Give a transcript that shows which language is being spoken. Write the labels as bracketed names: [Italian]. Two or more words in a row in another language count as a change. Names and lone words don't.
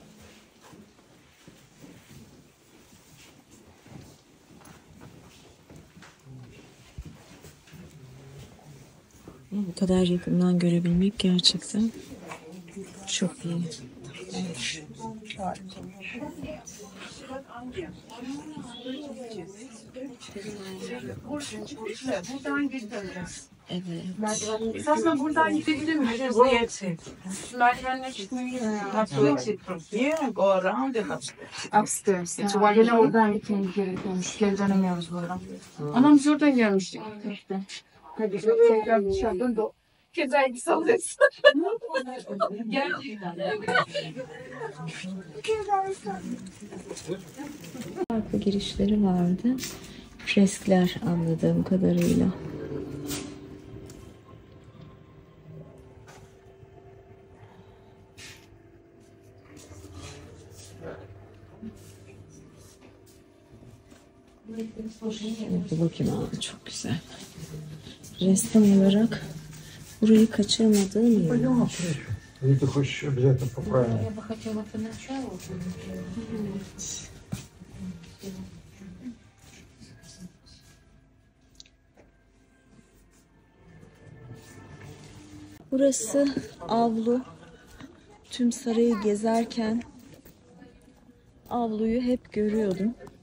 [Turkish] Bu kadar yakından görebilmek gerçekten çok iyi. Evet. Esasında buradan gidebilir miyiz? Buraya çık. Merdivenle çıkmayı [English] go around the upstairs. [Turkish] Yine oradan gitmemiz gerekiyormuş. Geri dönemiyoruz buradan. Ama biz oradan gelmiştik. İşte. Hadi tekrar dışarıdan da güzel bir sallıyorsun. Gerçekten. Farklı girişleri vardı. Freskler anladığım kadarıyla. Bir bakayım, çok güzel. Ressam olarak burayı kaçırmadığım iyi. [Russian] Или ты хочешь обязательно поправить? Я бы хотела поначалу. [Turkish] Burası avlu. Tüm sarayı gezerken avluyu hep görüyordum.